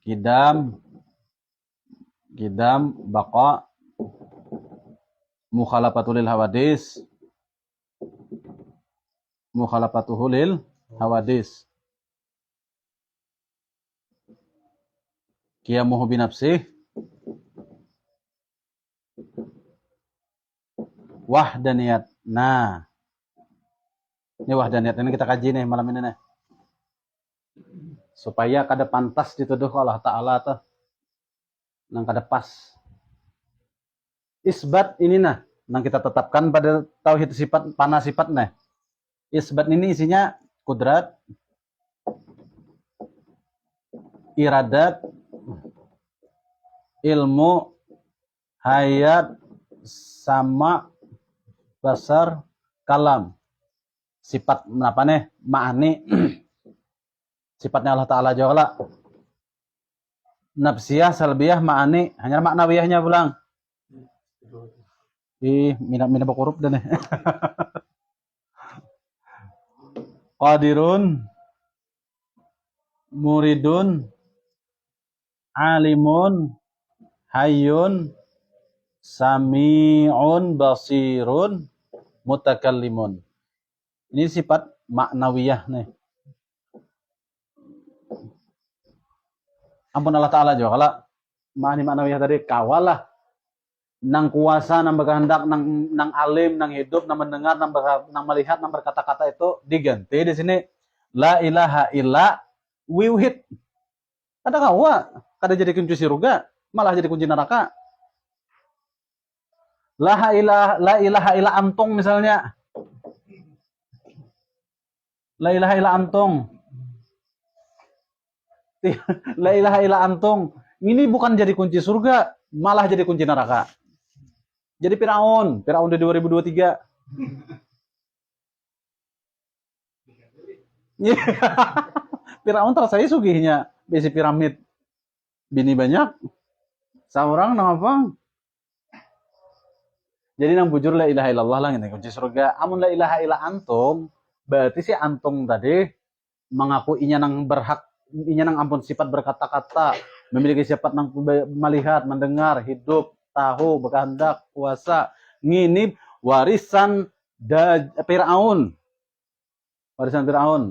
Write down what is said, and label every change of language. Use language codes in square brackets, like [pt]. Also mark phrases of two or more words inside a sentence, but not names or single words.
[ar] قدم، بقاء، مخالفة الحوادث، مخالفته للحوادث، قيامه بنفسه، وحدانية. [bjn] Nah, ini wahdaniyat ini kita kaji nih malam ini nih. Supaya kada pantas dituduh Allah Ta'ala tuh. Nang kada pas. Isbat ini nah, nang kita tetapkan pada tauhid sifat pana sifat nah. Isbat ini isinya kudrat, iradat, ilmu, hayat, sama, basar, kalam. Sifat apa nih? Ma'ani. Sifatnya Allah Ta'ala juga lah. Nafsiyah, salbiyah, ma'ani. Hanya maknawiyahnya pulang. Minat bakurup dan nih. [ar] قادر، مريد، عالم، حي، سميع، بصير, متكلم. [bjn] Ini sifat maknawiyah nih. Ampun Allah Ta'ala juga kalau ma'ani maknawiyah tadi kawalah nang kuasa, nang berkehendak, nang alim, nang hidup, nang mendengar, nang melihat, nang berkata-kata itu diganti di sini [ar] لا إله إلا wiwhid. [bjn] Kada kawa, kada jadi kunci surga, malah jadi kunci neraka. [ar] لا إله إلا antong misalnya. لا إله إلا antong. لا إله إلا أنتم. [bjn] Ini bukan jadi kunci surga, malah jadi kunci neraka. Jadi Firaun di 2023. Firaun terasa sugihnya, besi piramid. Bini banyak, seorang apa? Jadi nang bujur [ar] لا إله إلا الله [bjn] lah ini kunci surga. [ar] Amun لا إله إلا أنتم, [bjn] berarti si antum tadi mengaku inya nang berhak, inya nang ampun sifat berkata-kata, memiliki sifat nang melihat, mendengar, hidup, tahu, berkehendak, kuasa, nginip, warisan Firaun. Warisan Firaun.